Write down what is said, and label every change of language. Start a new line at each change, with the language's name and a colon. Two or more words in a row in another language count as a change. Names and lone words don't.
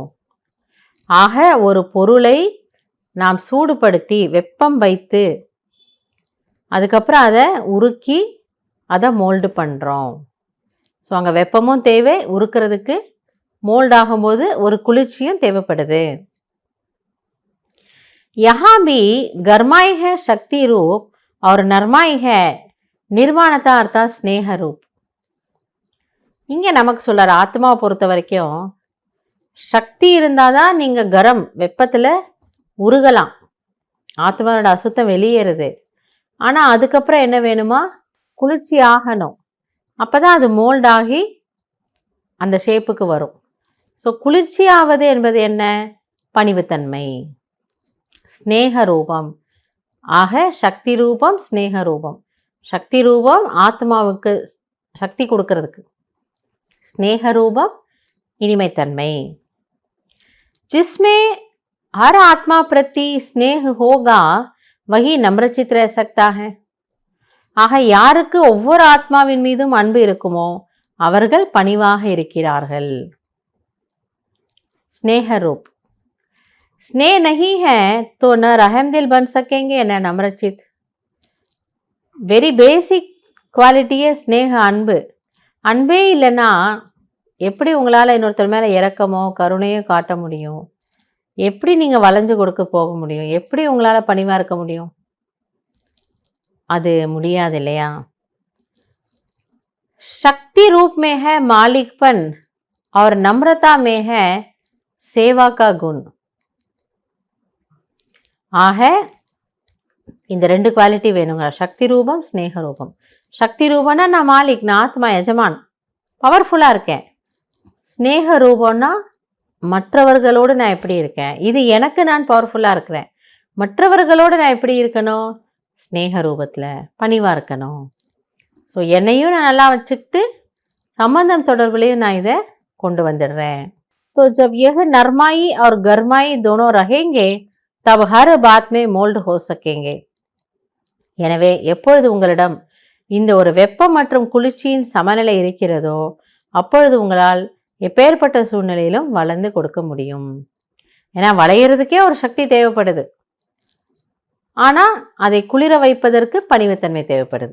Tamil: ஆக ஒரு பொருளை நாம் சூடுபடுத்தி வெப்பம் வைத்து அதுக்கப்புறம் அதை உருக்கி அதை மோல்டு பண்ணுறோம். ஸோ அங்கே வெப்பமும் தேவை, உருக்கிறதுக்கு மோல்ட் ஆகும்போது ஒரு குளிர்ச்சியும் தேவைப்படுது.
Hindi: यहाँ भी गरमाई है शक्ति रूप और नरमाई है
Tamil: நிர்வாணத்தா அர்த்தம் ஸ்னேக ரூப். இங்கே நமக்கு சொல்கிறார், ஆத்மாவை பொறுத்த வரைக்கும் சக்தி இருந்தால் தான் நீங்கள் கரம் வெப்பத்தில் உருகலாம், ஆத்மாவோட அசுத்தம் வெளியேறுது. ஆனால் அதுக்கப்புறம் என்ன வேணுமா? குளிர்ச்சி ஆகணும். அப்போ தான் அது மோல்டாகி அந்த ஷேப்புக்கு வரும். ஸோ குளிர்ச்சி ஆவது என்பது என்ன? பணிவுத்தன்மை, ஸ்னேக ரூபம். ஆக சக்தி ரூபம் ஸ்னேக ரூபம். சக்தி ரூபம் ஆத்மாவுக்கு சக்தி கொடுக்கறதுக்கு, ஸ்னேக ரூபம் இனிமைத்தன்மை.
Hindi: जिसमें हर आत्मा प्रति स्नेह होगा वही नम्रचित रह सकता है.
Tamil: ஆக யாருக்கு ஒவ்வொரு ஆத்மாவின் மீதும் அன்பு இருக்குமோ அவர்கள் பணிவாக இருக்கிறார்கள்.
Hindi: स्नेह रूप. स्नेह नहीं है तो न रहम दिल बन सकेंगे न नम्रचित.
English: very basic quality
Tamil: ஸ்னேக, அன்பு. அன்பே இல்லைன்னா எப்படி உங்களால் இன்னொருத்தர் மேலே இரக்கமோ கருணையோ காட்ட முடியும்? எப்படி நீங்கள் வளைஞ்சு கொடுக்க போக முடியும்? எப்படி உங்களால் பணிவாக இருக்க முடியும்? அது முடியாது இல்லையா?
Hindi: शक्ति रूप में है मालिकपन और नम्रता में है सेवा का गुण.
Tamil: ஆக இந்த 2 குவாலிட்டி வேணுங்கிற. சக்தி ரூபம் ஸ்னேக ரூபம். சக்தி ரூபம்னா நான் மாலிக், நான் ஆத்மா எஜமான், பவர்ஃபுல்லாக இருக்கேன். ஸ்னேக ரூபம்னா மற்றவர்களோடு நான் எப்படி இருக்கேன், இது எனக்கு நான் பவர்ஃபுல்லாக இருக்கிறேன். மற்றவர்களோடு நான் எப்படி இருக்கணும்? ஸ்னேக ரூபத்தில் பணிவாக இருக்கணும். ஸோ என்னையும் நான் நல்லா வச்சுக்கிட்டு சம்பந்தம் தொடர்புலையும் நான் இதை கொண்டு வந்துடுறேன்.
Hindi: तो जब यह नरमाई और गरमाई दोनों रहेंगे तब हर बात में मोल्ड हो सकेंगे.
Tamil: எனவே எப்பொழுது உங்களிடம் இந்த ஒரு வெப்பம் மற்றும் குளிர்ச்சியின் சமநிலை இருக்கிறதோ அப்பொழுது உங்களால் எப்பேற்பட்ட சூழ்நிலையிலும் வளர்ந்து கொடுக்க முடியும். ஏன்னா வளையிறதுக்கே ஒரு சக்தி தேவைப்படுது, ஆனால் அதை குளிர வைப்பதற்கு பணிவுத்தன்மை தேவைப்படுது.